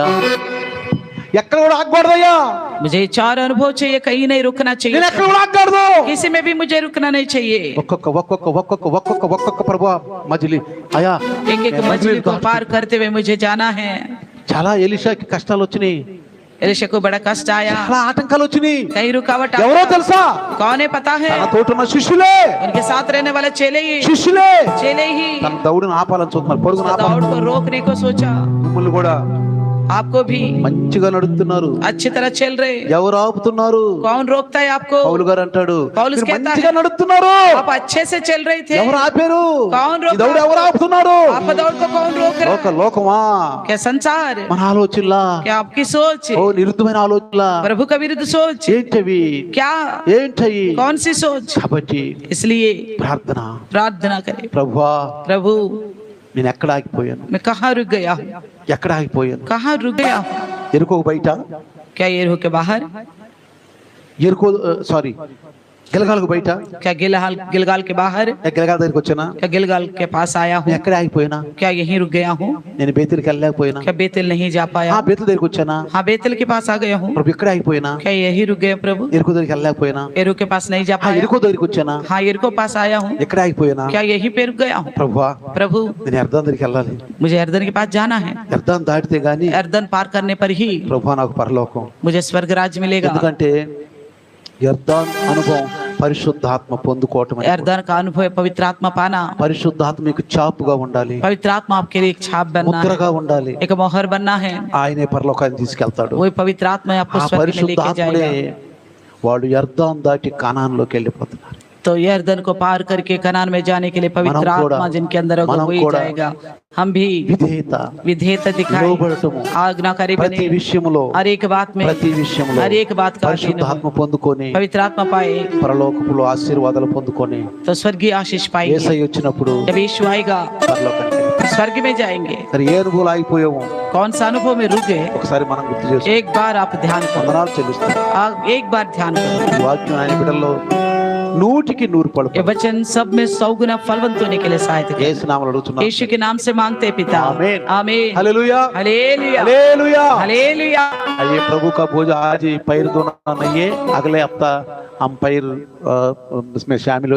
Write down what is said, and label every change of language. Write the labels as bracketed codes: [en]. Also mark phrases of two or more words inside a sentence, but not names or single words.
[te] ఎక్కడ కూడా ఆగకూడదయ్యా। [hi] मुझे 4 अनुभव चाहिए, कहीं नहीं रुकना चाहिए, [te] నేను ఎక్కడ కూడా ఆగకూడదు, [hi] किसी में भी मुझे रुकना नहीं चाहिए। [te] ఒక్కొక్క ప్రభు మజిలీ అయ్యా, [hi] एक एक मजली को पार करते हुए मुझे जाना है। [te] చాలా ఎలీషాకి కష్టాలు వచ్చినాయి, [hi] एलीशा को बड़ा कष्ट आया, [te] చాలా ఆటంకాలు వచ్చినాయి। [hi] कई रुकावट [te] ఎవరో తెలుసా? [hi] कौन है पता है? [te] తన తోటున్న శిష్యులే, [hi] उनके साथ रहने वाले चेले ही, [te] శిష్యులే [hi] चेले ही [te] తన దౌడును ఆపాలని చూస్తున్నారు, పరుగును [hi] दौड़ [te] ఆపాలని। [hi] को रोकने को सोचा। [te] మిమ్మల్ని కూడా [hi] आपको भी [te] మంచిగా నడుస్తున్నారు, [hi] अच्छी तरह चल रहे, [te] ఎవరు ఆపుతున్నారు? [hi] कौन रोकता है आपको? [te] పౌలు గారు అంటాడు, పౌలుస్ మీరు [hi] कहता [te] మంచిగా [hi] है, [te] నడుస్తున్నారు, [hi] आप अच्छे से चल रहे थे, [te] ఎవరు ఆపారు? [hi] कौन रोका? [te] ఈ దౌడు ఎవరు ఆపుతున్నారు? [hi] आप दौड़ को कौन रोक रहा है? [te] లోకమా, [hi] क्या संसार, [te] మన ఆలోచనలా, [hi] क्या आपकी सोच, [te] ఓ నిరుద్ధమైన ఆలోచనలా, [hi] प्रभु का विरुद्ध सोच, [te] ఏంటవి? [hi] क्या [te] ఏంటవి? [hi] कौन सी सोच? [te] కాబట్టి [hi] इसलिए [te] ప్రార్థన, [hi] प्रार्थना करें, [te] ప్రభువా [hi] प्रभु [te] నేను ఎక్కడ ఆగిపోయాను, [hi] मैं कहाँ रुक गया हूँ, [te] ఎక్కడ ఆగిపోయాను? [hi] कहाँ रुक गया हूँ? [te] ఎరుకో బయట, [hi] क्या एरिहो के बाहर, [te] ఎరుకో సారీ గిల్గాల్కు బయట, [hi] क्या गिलगाल के बाहर, [te] గిల్గాల్ దగ్గరికి వచ్చానా? [hi] क्या गिलगाल के पास आया हूँ, [te] నేను ఎక్కడ ఆగిపోయినా? [hi] क्या यहीं रुक गया हूँ, [te] నేను బేతేలుకి వెళ్ళలేకపోయినా? [hi] क्या बेतेल नहीं जा पाया? [te] బేతేలు దగ్గరికి వచ్చానా? [hi] हाँ बेतेल के पास आ गया हूँ, [te] ప్రభు ఎక్కడ ఆగిపోయినా? [hi] क्या यही रुक गया प्रभु? [te] ఎరుకో దగ్గరికి వెళ్ళలేకపోయినా? [hi] एरो के पास नहीं जा पाया? [te] ఎరుకో దగ్గరికి వచ్చానా? [hi] हाँ एरो पास आया हूँ, [te] ఎక్కడ ఆగిపోయినా? [hi] क्या यहीं पे रुक गया हूँ? [te] ప్రభువా [hi] प्रभु [te] నేను అర్థం దగ్గరికి వెళ్ళాలి, [hi] मुझे अर्दन के पास जाना है, [te] అర్థం దాటితే గానీ [hi] अर्दन पार करने पर ही [te] ప్రభువా నాకు పరలోకం। [hi] मुझे स्वर्ग राज्य मिलेगा। [te] ఎందుకంటే అర్థం అనుభవం పరిశుద్ధాత్మ పొందుకోవటం, [hi] अर्दन का अनुभव है पवित्र आत्मा पाना, [te] పరిశుద్ధాత్మ మీకు చాపుగా ఉండాలి, [hi] पवित्र आत्मा आपके लिए एक छाप बनना है, [te] ముద్రగా ఉండాలి, [hi] एक मोहर बनना है, [te] ఆయనే పరలోకాన్ని తీసుకెళ్తాడు। [hi] वही पवित्र आत्मा आपको [te] ఆ [hi] स्वर्ग में लेके [te] పరిశుద్ధాత్ముడే [hi] जाएगा। [te] వాడు అర్థం దాటి కానాన్లోకి వెళ్ళిపోతున్నారు। [hi] तो यर्दन को पार करके कनान में जाने के लिए पवित्र [te] మనం కూడా- [hi] आत्मा जिनके अंदर होगा [te] మనం [hi] वही [te] కూడా [hi] जाएगा। हम भी [te] విధేయత, [hi] विधेयता दिखाएं, [te] లోబడటము, [hi] आज्ञाकारी [te] ప్రతి [hi] बने, [te] విషయంలో [hi] हर एक बात में, [te] ప్రతి విషయంలో [hi] हर एक बात का अधीन [te] పరిశుద్ధాత్మ [hi] हो, [te] పొందుకొని [hi] पवित्र आत्मा पाए [te] పరలోకపులో ఆశీర్వాదాలు పొందుకొని [hi] तो स्वर्गीय आशीष पाएंगे। [te] యేసయ్య వచ్చినప్పుడు [hi] जब यीशु आएगा [te] పరలోకానికి [hi] स्वर्ग में जाएंगे। [te] మరి ఏ అనుభవాలు ఆగిపోయామో [hi] कौन सा अनुभव में रुक गए, [te] ఒకసారి మనం గుర్తు చేసుకో. [hi] एक बार आप ध्यान करो, [te] వందనాలు చెల్లిస్తాం. [hi] एक बार ध्यान करो। [te] ఈ వాక్యం ఆయన బిడ్డల్లో 100కి 100 [hi] ये [te] పలుకు. [hi] वचन सब में 100 गुना फलवंत होने के लिए सहायता करे। [te] యేసు నామములో అడుగుతున్నాం. [hi] यीशु के नाम से मांगते हैं पिता, आमीन। आमीन, हालेलुया, हालेलुया, हालेलुया. हालेलुया। आइए प्रभु का भोज आज पैर धोना नहीं है, अगले हफ्ता हम पैर इसमें शामिल हो